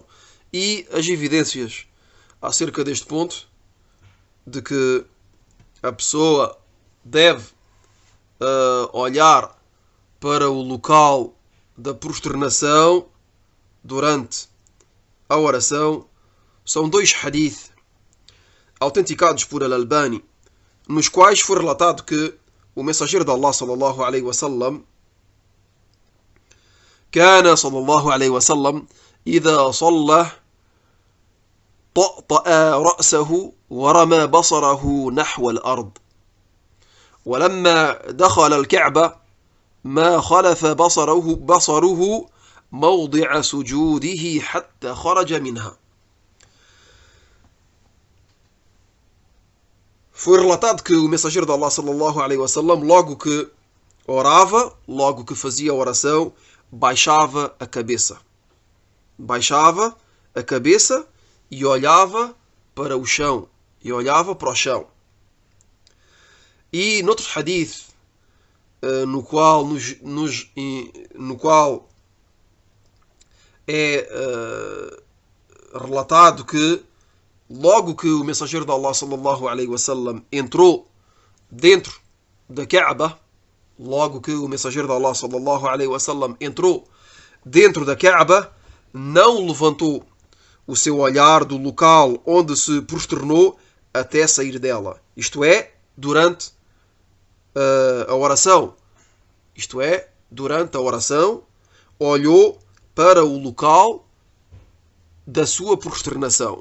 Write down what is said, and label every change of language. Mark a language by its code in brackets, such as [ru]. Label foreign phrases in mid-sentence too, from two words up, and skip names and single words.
[pt] E as evidências acerca deste ponto, de que a pessoa deve olhar para o local da prosternação durante a oração, são dois hadith autenticados por Al-Albani, nos quais foi relatado que o mensageiro de Allah [ar] صلى الله عليه وسلم كان صلى الله عليه وسلم إذا صلى طأطأ رأسه ورمى بصره نحو الأرض ولما دخل الكعبة ما خلف بصره موضع سجوده حتى خرج منها. [pt] Foi relatado que o mensageiro de Allah [ar] صلى الله عليه وسلم, [pt] logo que orava, logo que fazia a oração, baixava a cabeça. Baixava a cabeça e olhava para o chão. E olhava para o chão. E noutro hadith, no qual é relatado que logo que o mensageiro de Allah [ar] صلى الله عليه وسلم [pt] entrou dentro da Kaaba, logo que o mensageiro de Allah [ar] صلى الله عليه وسلم [pt] entrou dentro da Kaaba, não levantou o seu olhar do local onde se prosternou até sair dela. Isto é, durante a oração. Isto é, durante a oração, olhou para o local da sua prosternação.